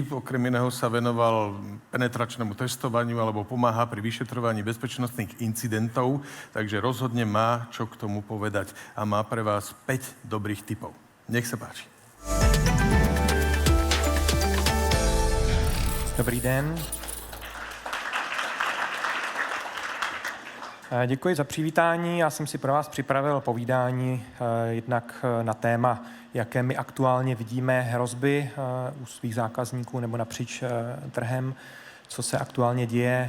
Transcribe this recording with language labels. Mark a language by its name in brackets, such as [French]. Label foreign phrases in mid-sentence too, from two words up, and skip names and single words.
[Slovak] Okrem iného sa venoval penetračnému testovaniu alebo pomáha pri vyšetrovaní bezpečnostných incidentov, takže rozhodne má čo k tomu povedať a má pre vás 5 dobrých tipov. Nech sa páči. [Czech] Dobrý den. Děkuji za přivítání. Já jsem si pro vás připravil povídání jednak na téma, jaké my aktuálně vidíme hrozby u svých zákazníků nebo napříč trhem, co se aktuálně děje.